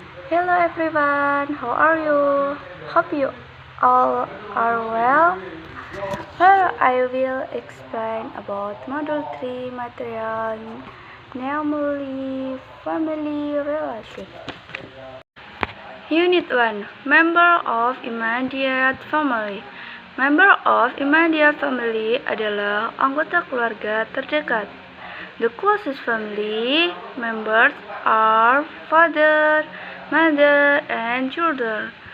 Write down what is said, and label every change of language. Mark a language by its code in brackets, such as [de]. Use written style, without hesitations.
[en] Hello everyone, how are you? Hope you all are well. Here I will explain about Module 3 material, namely family relation. Unit 1. Member of immediate family. Member of immediate family [id] adalah anggota keluarga terdekat. [en] The closest family members are father, mother, and children.